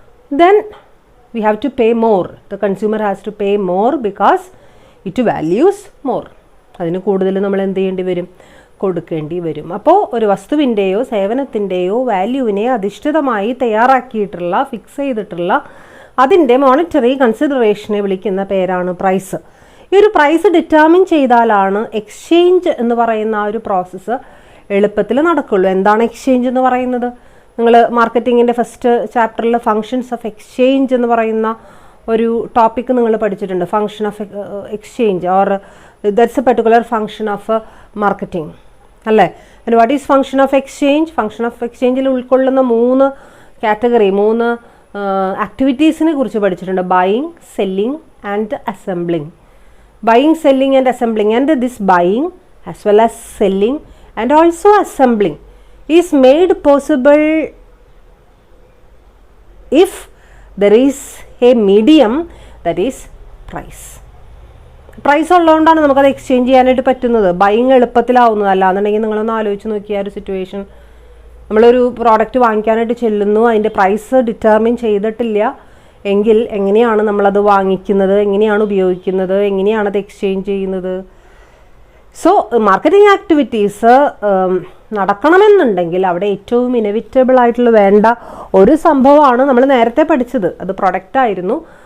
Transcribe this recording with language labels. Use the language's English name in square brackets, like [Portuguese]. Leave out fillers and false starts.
[English] Then we have to pay more. The consumer has to pay more because it values more. [Malayalam] അതിന് കൂടുതൽ നമ്മൾ എന്ത് ചെയ്യേണ്ടി വരും? കൊടുക്കേണ്ടി വരും. അപ്പോൾ ഒരു വസ്തുവിൻ്റെയോ സേവനത്തിൻ്റെയോ വാല്യൂവിനെ അധിഷ്ഠിതമായി തയ്യാറാക്കിയിട്ടുള്ള, ഫിക്സ് ചെയ്തിട്ടുള്ള അതിൻ്റെ മോണിറ്ററി കൺസിഡറേഷനെ വിളിക്കുന്ന പേരാണ് പ്രൈസ്. ഈ ഒരു പ്രൈസ് ഡിറ്റർമിൻ ചെയ്താലാണ് എക്സ്ചേഞ്ച് എന്ന് പറയുന്ന ആ ഒരു പ്രോസസ്സ് എളുപ്പത്തിൽ നടക്കുള്ളൂ. എന്താണ് എക്സ്ചേഞ്ച് എന്ന് പറയുന്നത്? നിങ്ങൾ മാർക്കറ്റിങ്ങിൻ്റെ ഫസ്റ്റ് ചാപ്റ്ററിൽ ഫങ്ഷൻസ് ഓഫ് എക്സ്ചേഞ്ച് എന്ന് പറയുന്ന ഒരു ടോപ്പിക്ക് നിങ്ങൾ പഠിച്ചിട്ടുണ്ട്. [English] Function of exchange or that's a particular function of marketing, അല്ലേ? And what is function of exchange? [Malayalam] Function of എക്സ്ചേഞ്ചിൽ ഉൾക്കൊള്ളുന്ന 3 കാറ്റഗറി, 3 ആക്ടിവിറ്റീസിനെ കുറിച്ച് പഠിച്ചിട്ടുണ്ട്. [English] Buying, selling and assembling. Buying, selling and assembling, and this buying as well as selling and also assembling is made possible if there is a medium, that is price. [Malayalam] Price ഉള്ളതുകൊണ്ടാണ് നമുക്കത് exchange ചെയ്യാനായിട്ട് പറ്റുന്നത്. Buying എളുപ്പത്തിലാവുന്നത്. അല്ലാന്നുണ്ടെങ്കിൽ നിങ്ങളൊന്ന് ആലോചിച്ച് നോക്കിയ ഒരു situation, നമ്മളൊരു product വാങ്ങിക്കാനായിട്ട് ചെല്ലുന്നു, അതിൻ്റെ പ്രൈസ് ഡിറ്റർമിൻ ചെയ്തിട്ടില്ല എങ്കിൽ എങ്ങനെയാണ് നമ്മളത് വാങ്ങിക്കുന്നത്? എങ്ങനെയാണ് ഉപയോഗിക്കുന്നത്? എങ്ങനെയാണ് അത് എക്സ്ചേഞ്ച് ചെയ്യുന്നത്? സോ മാർക്കറ്റിംഗ് ആക്ടിവിറ്റീസ് നടക്കണമെന്നുണ്ടെങ്കിൽ അവിടെ ഏറ്റവും ഇനവിറ്റബിൾ ആയിട്ടുള്ള വേണ്ട ഒരു സംഭവമാണ് നമ്മൾ നേരത്തെ പഠിച്ചത്. അത് പ്രൊഡക്റ്റ് ആയിരുന്നു.